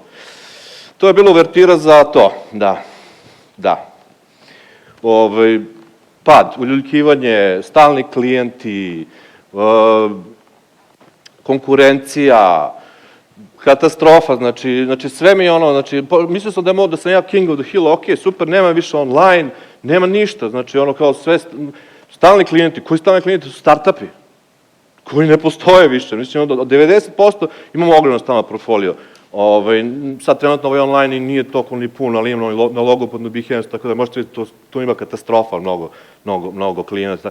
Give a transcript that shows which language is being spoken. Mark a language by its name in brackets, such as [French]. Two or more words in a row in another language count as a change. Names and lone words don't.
[Croatian] To je bilo uvertira za to, da. Pad, uljuljkivanje, stalni klijenti, konkurencija, katastrofa, znači sve mi je znači, mislio sam da sam ja [English] king of the hill, [Croatian] ok, super, nema više online, nema ništa, znači kao sve, stalni klijenti, koji stalni klijenti su startupi, koji ne postoje više, mislim, od 90% imamo ogromno stalno portfolio. Sad trenutno ovaj online i nije toliko ni pun, ali imam na logopodnu Behance, tako da možete vidjeti, tu ima katastrofa, mnogo klijenata.